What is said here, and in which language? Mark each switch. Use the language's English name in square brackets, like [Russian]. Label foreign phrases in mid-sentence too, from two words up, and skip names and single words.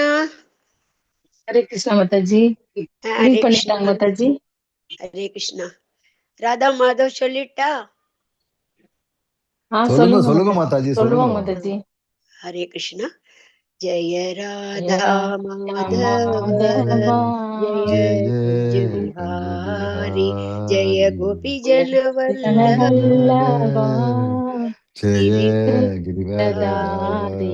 [Tamil] Hare Krishna Mataji. Hare Read பண்ணிட்டாங்க Krishna. Mataji. Hare Krishna. Radha Madhav சொல்லிட்டா? சொல்லுங்க மாதாஜி, சொல்லுவோம் சொல்லுங்க. Mataji. Hare Krishna. [Sanskrit] जय राधा माधव जय कुञ्ज विहारी जय गोपी जन वल्लभ जय गिरिवरधारी